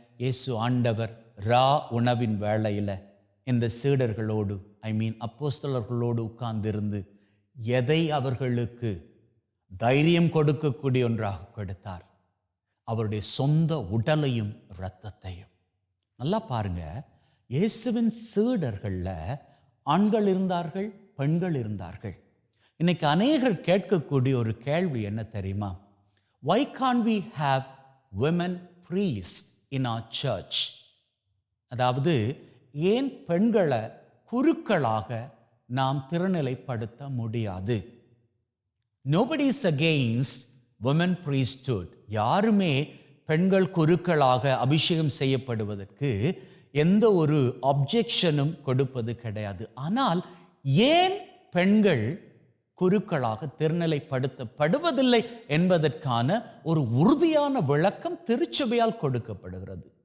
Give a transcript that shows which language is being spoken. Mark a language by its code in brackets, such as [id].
[ta] இயேசு ஆண்டவர் உணவின் வேளையில இந்த சீடர்களோடு, அப்போஸ்தலர்களோடு உட்கார்ந்திருந்து எதை அவர்களுக்கு தைரியம் கொடுக்கக்கூடிய ஒன்றாக கொடுத்தார்? அவருடைய சொந்த உடலையும் இரத்தத்தையும். நல்லா பாருங்க, இயேசுவின் சீடர்கள்ல ஆண்கள் இருந்தார்கள், பெண்கள் இருந்தார்கள். இன்னைக்கு அநேகர் கேட்கக்கூடிய ஒரு கேள்வி என்ன தெரியுமா? [en] Why can't we have women priests in our church? [ta] அதாவது ஏன் பெண்களை குருக்களாக நாம் திருநிலைப்படுத்த முடியாது? [en] Nobody is against women priesthood. [ta] யாருமே பெண்கள் குருக்களாக அபிஷேகம் செய்யப்படுவதற்கு எந்த ஒரு அப்ஜெக்ஷனும் கொடுப்பது கிடையாது. ஆனால் ஏன் பெண்கள் குருக்களாக திருநிலைப்படுத்தப்படுவதில்லை என்பதற்கான ஒரு உறுதியான விளக்கம் திருச்சபையால் கொடுக்கப்படுகிறது.